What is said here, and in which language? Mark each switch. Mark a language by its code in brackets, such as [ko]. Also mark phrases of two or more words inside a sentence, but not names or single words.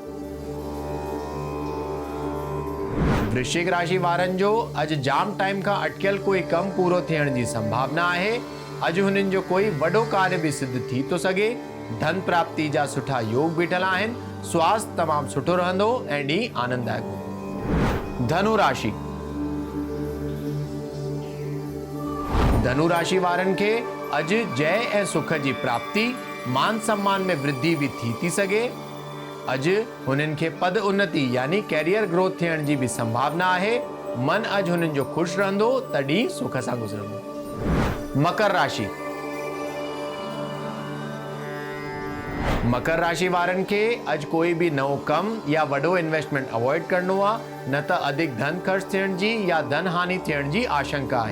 [sd] वृश्चिक राशि वारनि जो अॼु जाम टाइम खां अटकियल कोई कमु पूरो थियण जी संभावना आहे। अॼु हुननि जो कोई वॾो कार्य बि सिद्ध थी थो सघे। धन प्राप्ति जा सुठा योग बीठल आहिनि। स्वास्थ्य तमामु सुठो रहंदो ऐं ॾींहुं आनंददायक हूंदो। धनु राशि। धनु राशि वारनि खे अॼु जय ऐं सुख जी प्राप्ति, मान सम्मान में वृद्धि बि थी सघे। अॼु हुननि खे पद उन्नति यानी [en] career growth [sd] थियण जी बि संभावना आहे। मन अॼु हुननि जो ख़ुशि रहंदो त ॾींहुं सुख सां गुज़रंदो। मकर राशि। मकर राशि वारनि खे अॼु कोई बि नओं कमु या वॾो [en] investment avoid [sd] करणो आहे, न त अधिक धन ख़र्च थियण जी या धन हानि थियण जी आशंका आहे।